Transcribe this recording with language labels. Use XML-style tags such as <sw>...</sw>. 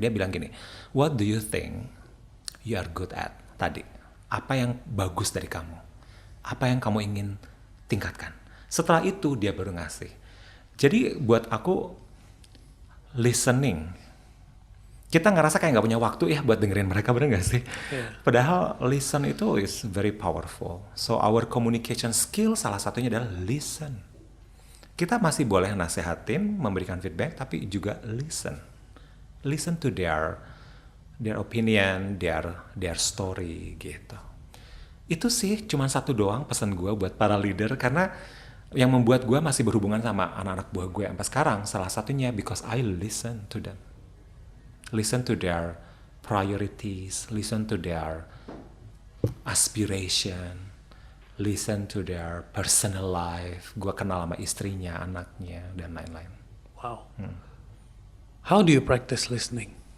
<id>Dia bilang gini,</id> <en>what do you think you are good at tadi?</en> <id>Apa yang bagus dari kamu? Apa yang kamu ingin tingkatkan? Setelah itu dia baru ngasih. Jadi buat aku, listening, kita ngerasa kayak nggak punya waktu ya buat dengerin mereka, bener nggak sih?</id> <en>Yeah.</en> <id>Padahal</id> <en>listen itu is very powerful. So our communication skill</en> <id>salah satunya adalah</id> <en>listen.</en> <id>Kita masih boleh nasehatin, memberikan feedback, tapi juga listen.</id> <en>Listen to their opinion, their story gitu.</en> <id>Itu sih cuma satu doang pesan gue buat para leader, karena yang membuat gue masih berhubungan sama anak-anak buah gue sampai sekarang, salah satunya</id> <en>because I listen to them. Listen to their priorities, listen to their aspiration, listen to their personal life.</en> <id>Gue kenal sama istrinya, anaknya, dan lain-lain.</id> <en>Wow. How do you practice listening?</en>